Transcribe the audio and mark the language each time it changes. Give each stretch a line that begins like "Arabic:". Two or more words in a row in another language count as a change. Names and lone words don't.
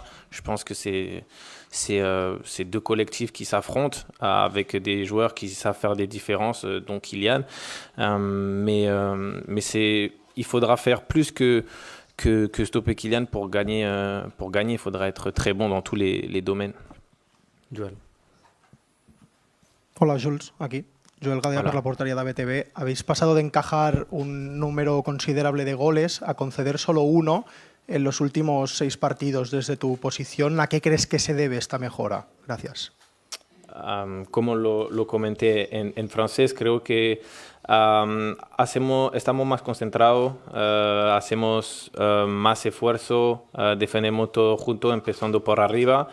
French: Je pense que c'est deux collectifs qui s'affrontent avec des joueurs qui savent faire des différences, dont Kylian. Mais il faudra faire plus que stopper Kylian pour gagner. Il faudra être très bon dans tous les domaines. Joel.
Spanish: Hola, Jules, aquí. Joel Gadea por la portería de ABTV. Habéis pasado de encajar un número considerable de goles a conceder solo uno en los últimos 6 partidos. Desde tu posición, ¿a qué crees que se debe esta mejora? Gracias. Como lo comenté en francés, creo que estamos más concentrados, hacemos más esfuerzo, defendemos todo junto, empezando por arriba.